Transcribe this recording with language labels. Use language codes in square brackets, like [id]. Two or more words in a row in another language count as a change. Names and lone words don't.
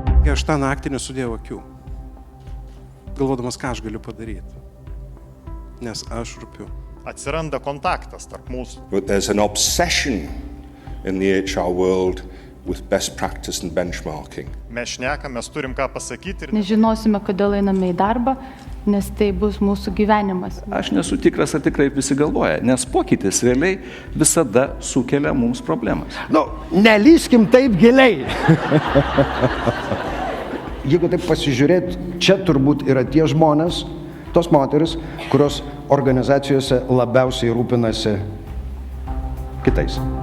[lt] sakė, aš tą naktį nesudėjau akių, galvodamas, ką aš galiu padaryti, nes aš rūpiu. Atsiranda kontaktas tarp mūsų. [en] But there's an obsession in the HR world with best practice and benchmarking. [lt] Mes šnekam, mes turim ką pasakyti ir Nežinosime, kodėl einame į darbą, nes tai bus mūsų gyvenimas. Aš nesu tikras, ar tikrai visi galvoja, nes pokytis realiai visada sukelia mums problemas. Nelyskim taip giliai. Jeigu taip pasižiūrėt, čia turbūt yra tie žmonės, tos moteris, kurios organizacijose labiausiai rūpinasi kitais.